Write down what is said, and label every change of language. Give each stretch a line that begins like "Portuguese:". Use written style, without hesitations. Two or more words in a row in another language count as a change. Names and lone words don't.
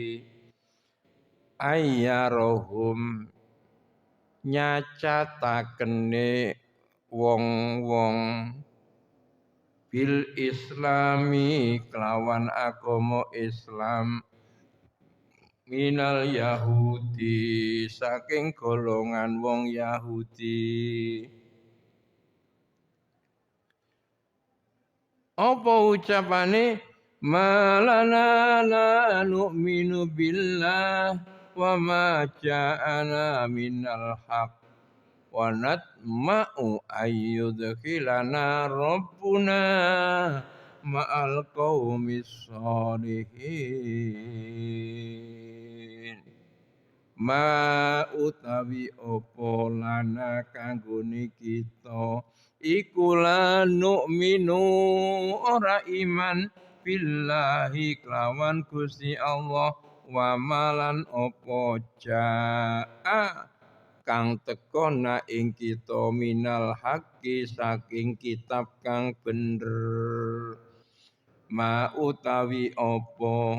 Javanese: ayyarahum nyacatakene wong-wong
Arabic: بالإسلام
Javanese: kelawan agama Islam
Arabic: من اليهود
Javanese: saking golongan wong Yahudi. Apa ucapane
Arabic: ما لنا لا نؤمن بالله وما جاءنا من الحق ونطمع أن يدخلنا ربنا مع القوم الصالحين.
Javanese: Ma utawi opo lana kanggone kita iku
Arabic: لا نؤمن
Javanese: ora iman billahi kelawan Gusti Allah
Arabic: وما لنا
Javanese: opo jaa kang teka na ing kita
Arabic: من الحق
Javanese: saking kitab kang bener ma utawi opo